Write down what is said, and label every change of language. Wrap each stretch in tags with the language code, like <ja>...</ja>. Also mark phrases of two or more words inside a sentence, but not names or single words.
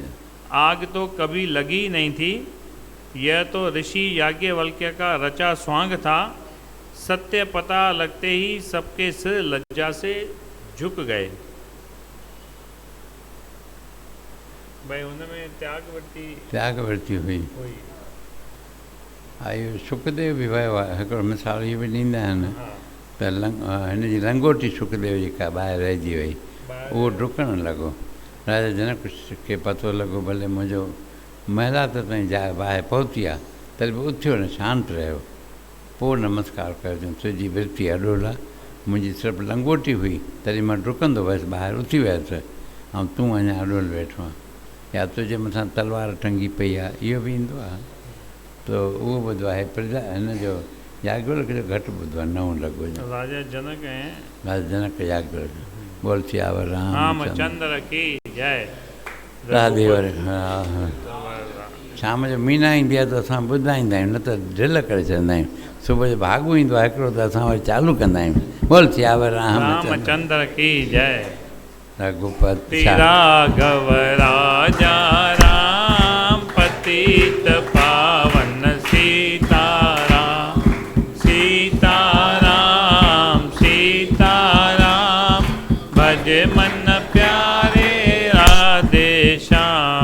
<hi>आग तो कभी लगी नहीं थी, यह तो ऋषि याज्ञवल्क्य का रचा स्वांग था। सत्य पता लगते ही सबके सिर लज्जा से झुक गए। भाई उनमें त्यागवृत्ति हुई।</hi> <sd>आयो सुखदेव बि वियो आहे। हिकिड़ो मिसाल इहो बि ॾींदा आहिनि त हिन जी लंगोटी सुखदेव जेका ॿाहिरि रहिजी वई, उहो डुकणु लॻो। राजा जनक खे पतो लॻो भले मुंहिंजो महिला त ताईं जाइ ॿाहिरि पहुती आहे, तॾहिं बि उथियो न, शांति रहियो। पोइ नमस्कार कयो, तुंहिंजी वृत्ति अॾोल आहे, मुंहिंजी सिर्फ़ु लंगोटी हुई तॾहिं मां डुकंदो हुअसि, ॿाहिरि उथी वियसि, ऐं तूं अञा अॾोल वेठो आहे, या तुंहिंजे मथां तलवार टंगी पई आहे, इहो बि ईंदो आहे। त उहो ॿुधो आहे प्रजा हिन जो याज्ञवल्क्य जो घटि ॿुधो आहे, 9 लॻो राजा जनक ऐं</sd> <hi>राजा जनक याज्ञवल्क्य। बोल सियावर रामचंद्र की जय।</hi> <sd>राधे वरे। हा हा। शाम जो मीना ईंदी आहे त असां ॿुधाईंदा आहियूं, न त ड्रिल करे छॾींदा आहियूं। सुबुह जो भाॻु ईंदो आहे हिकिड़ो, त असां वरी चालू कंदा आहियूं।</sd> <hi>बोल सियावर रामचंद्र की जय। रघुपति राघव राजा राम पतित पावन सीताराम। सीताराम सीताराम भज मन प्यारे राधे श्याम।</hi>